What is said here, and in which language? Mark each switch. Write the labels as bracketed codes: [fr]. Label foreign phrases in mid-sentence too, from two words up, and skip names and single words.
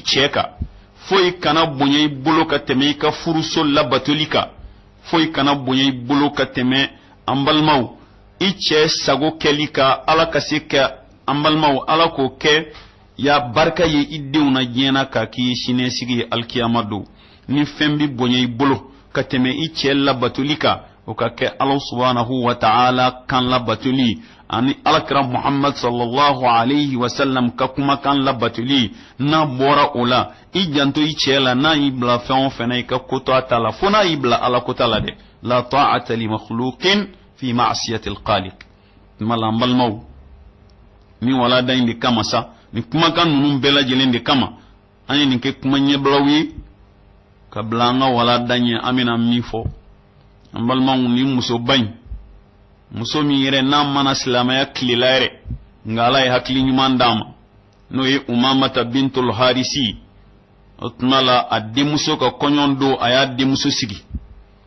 [bm] cɛ kan foyi kana bonya i bolo ka tɛmɛ i ka furuso labatoli kan foyi kana bonya i bolo ka tɛmɛ an balimaw i cɛ sago kɛli ka Ala ka se ka an balimaw Ala k'o kɛ ya barika ye i denw na diɲɛ na k'a k'i siniɲɛsigi ye alikiyama don ni fɛn bɛ bonya i bolo ka tɛmɛ i cɛ labatoli kan o ka kɛ Ala [ar] سبحانه وتعالى [bm] kan labatoli ani alakira Muhammad [ar] صلى الله عليه وسلم [bm] ka kumakan labatoli n'a bɔra o la i janto i cɛ la n'a y'i bila fɛn o fɛn na i ka ko to a ta la fo n'a y'i bila Ala ko ta la dɛ [ar] لا طاعة لمخلوق في معصية الخالق [bm] tuma la an balimaw ni walada in de kama sa ni kumakan ninnu bɛɛ lajɛlen de kama an ye nin kɛ kuma ɲɛbilaw ye ka bila an ka walada ɲɛ an bɛna min fɔ an balimaw ni musoba in muso min yɛrɛ n'a mana silamɛya tilela yɛrɛ nka Ala ye hakili ɲuman d'a ma n'o ye Umamata bintul Harisi o tuma la a denmuso ka kɔɲɔ don a y'a denmuso sigi